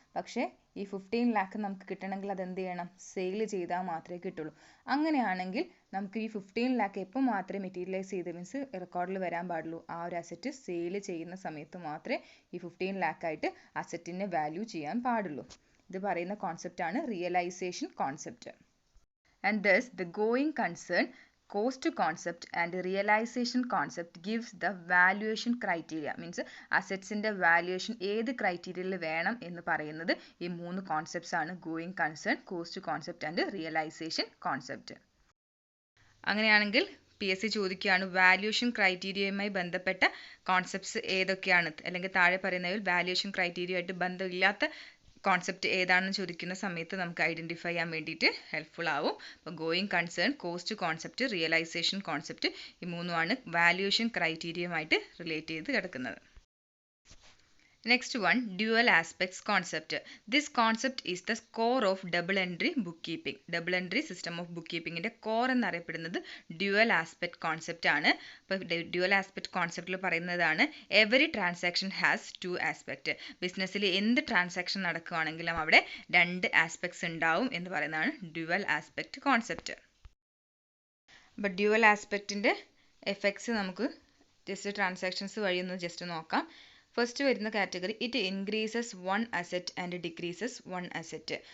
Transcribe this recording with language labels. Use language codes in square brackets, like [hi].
[ml] പക്ഷേ ഈ 15 lakh നമുക്ക് കിട്ടണമെങ്കിൽ അത് എന്ത് ചെയ്യണം, സെയിൽ ചെയ്താൽ മാത്രമേ കിട്ടുള്ളൂ. അങ്ങനെയാണെങ്കിൽ നമുക്ക് ഈ 15 lakh എപ്പോൾ മാത്രമേ മെറ്റീരിയലൈസ് ചെയ്ത് മീൻസ് റെക്കോർഡിൽ വരാൻ പാടുള്ളൂ, ആ ഒരു അസറ്റ് സെയിൽ ചെയ്യുന്ന സമയത്ത് മാത്രമേ ഈ 15 lakh ആയിട്ട് അസറ്റിനെ വാല്യൂ ചെയ്യാൻ പാടുള്ളൂ. ഇത് പറയുന്ന കോൺസെപ്റ്റാണ് realisation concept. [en] And thus the going concern, cost concept and realization concept gives the valuation criteria. [ml] Means assets ന്റെ valuation ഏത് ക്രൈറ്റീരിയയിൽ വേണം എന്ന് പറയുന്നത് ഈ 3 കോൺസെപ്റ്റ്സ് ആണ്, [en] going concern, cost concept and realization concept. [ml] അങ്ങനെയാണെങ്കിൽ PSC ചോദിക്കുകയാണ് വാല്യുവേഷൻ ക്രൈറ്റീരിയയുമായി ബന്ധപ്പെട്ട കോൺസെപ്റ്റ്സ് ഏതൊക്കെയാണ്, അല്ലെങ്കിൽ താഴെ പറയുന്നതിൽ വാല്യുവേഷൻ ക്രൈറ്റീരിയയുമായിട്ട് ബന്ധമില്ലാത്ത കോൺസെപ്റ്റ് ഏതാണെന്ന് ചോദിക്കുന്ന സമയത്ത് നമുക്ക് ഐഡൻറ്റിഫൈ ചെയ്യാൻ വേണ്ടിയിട്ട് ഹെൽപ്ഫുൾ ആവും. അപ്പോൾ going concern, cost concept, realisation concept, ഈ 3 വാല്യുവേഷൻ ക്രൈറ്റീരിയയുമായിട്ട് റിലേറ്റ് ചെയ്ത് കിടക്കുന്നത്. [en] Next one, dual aspects concept. This concept is the core of double entry bookkeeping. [ml] Double entry system of bookkeeping ന്റെ core എന്നറിയപ്പെടുന്നത് dual aspect concept ആണ്. അപ്പോൾ [en] dual aspect concept [ml] ൽ പറയുന്നതാണ് [en] every transaction has two aspect. [ml] ബിസിനസ്സിൽ എന്ത് transaction നടക്കുകയാണെങ്കിലും അവിടെ 2 aspects ഉണ്ടാവും എന്ന് പറയുന്നതാണ് dual aspect concept. അപ്പോൾ dual aspectന്റെ എഫക്ട്സ് നമുക്ക് ജസ്റ്റ് ട്രാൻസാക്ഷൻസ് വഴി ഒന്ന് ജസ്റ്റ് നോക്കാം. ഫസ്റ്റ് വരുന്ന category, [en] It increases one asset and decreases one asset.